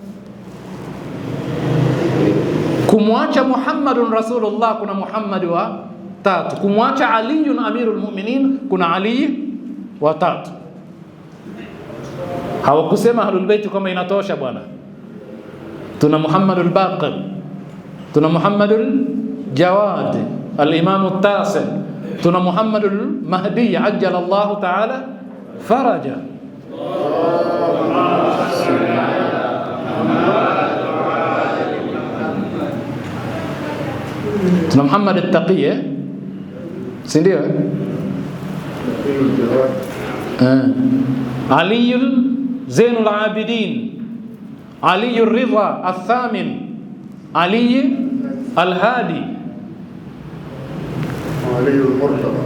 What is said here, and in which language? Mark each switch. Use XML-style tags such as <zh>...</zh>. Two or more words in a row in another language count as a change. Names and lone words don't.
<sw>Kumwacha Muhammadun Rasulullah kuna Muhammad wa tatu, kumwacha Ali Amirul Mu'minin kuna Ali wa tatu. Hawakusema Ahlul Bait kama inatosha bwana. Tuna Muhammadul Baqir, tuna Muhammadul Jawad al-Imam at-Tasi, tuna Muhammadul Mahdi</sw> <ar>ajjala Allah ta'ala faraja,</ar> <sw>tuna Muhammad at-Taqi, si ndio? Ali Zainul Abidin, Ali Ridha al-Thamin, Ali al-Hadi, Ali al-Murtada.</sw>